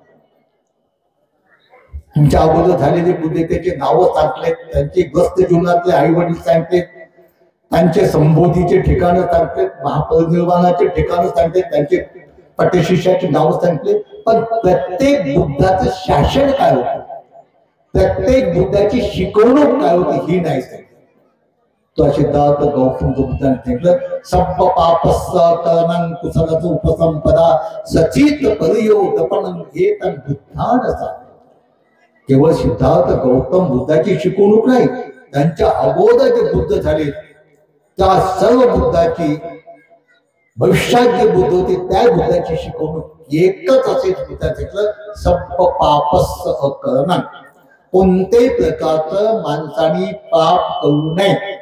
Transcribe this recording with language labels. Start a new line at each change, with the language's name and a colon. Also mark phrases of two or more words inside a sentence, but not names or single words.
Marathi: तुमच्या अगोदर झालेले बुद्ध, त्याचे नावं सांगलेत, त्यांचे ग्रस्त जीवनातले आई वडील सांगतेत, त्यांचे संबोधीचे ठिकाणं सांगतेत, महापरिनिर्वाणाचे ठिकाणं सांगतेत, त्यांचे पटशिष्याची नावं सांगते. पण प्रत्येक बुद्धाचं शासन काय होतं, प्रत्येक बुद्धाची शिकवणूक काय होती ही नाही सांगितलं. तो सिद्धार्थ गौतम बुद्धाने सांगितलं,
Pali: सप्प पापस्स करणं कुसलच उपसंपदा सचित परियो दपनं एतं बुद्धान सांगितलं.
Marathi: केवळ सिद्धार्थ गौतम बुद्धाची शिकवणूक नाही, त्यांच्या अगोदर जे बुद्ध झाले त्या सर्व बुद्धाची, भविष्यात जे बुद्ध होते त्या बुद्धाची शिकवणूक एकच असेल. बुद्धाचं
Pali: सप्प पापस्स अकरणं,
Marathi: कोणत्याही प्रकारचं माणसाने पाप करू नये.